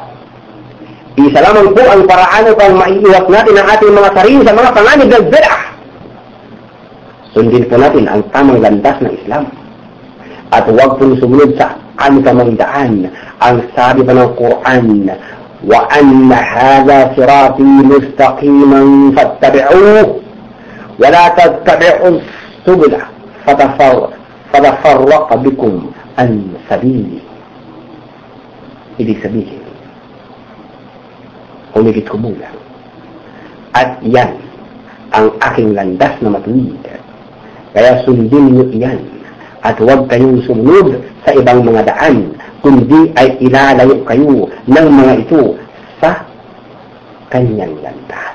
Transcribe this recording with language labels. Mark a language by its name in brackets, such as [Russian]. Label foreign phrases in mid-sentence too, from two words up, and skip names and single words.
[Filipino] Isa lamang po ang paraan upang maiiwas natin ang ating mga sarili sa mga panganib ng bid'ah. Sundin po natin ang tamang landas ng Islam. At huwag pong sumunod sa anumang daan. Ang sabi pa ng Quran, [Arabic] وَأَنَّ هَذَا صِرَاطِي مُسْتَقِيمًا فَاتَّبِعُوهُ وَلَا تَتَّبِعُوا السُّبُلَ فَتَفَرَّقَ بِكُمْ عَنْ سَبِيلِهِ. [Filipino] Ibig sabihin, humigit kumulang. At yan ang aking landas na matuwid. Kaya sundin niyo iyan at huwag kayong sumunod sa ibang mga daan, kundi ay ilalayo kayo ng mga ito sa kanyang landas.